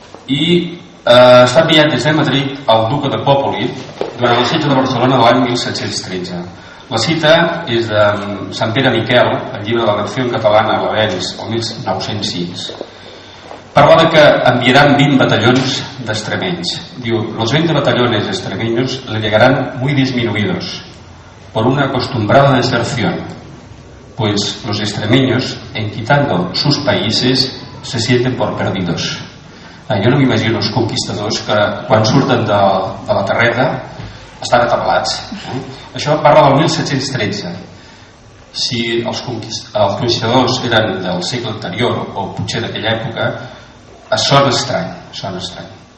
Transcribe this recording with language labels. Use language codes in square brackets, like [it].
[ca] I està enviat des de Madrid al duque de Popoli durant el setge de Barcelona de l'any 1713. La cita és de Sant Pere Miquel, el llibre de la Nació Catalana a l'Avenç, el 1906. Parla de que enviaran 20 batallons d'extremenys. [es] Diu, los 20 batallones extremeños le llegarán muy disminuidos por una acostumbrada deserción, pues los extremeños, en quitando sus países, se sienten por perdidos. [ca] Jo no m'imagino els conquistadors que quan surten de la terreta estan atabalats. Això parla del 1713. Si els conquistadors eren del segle anterior o potser d'aquella època, sona estrany.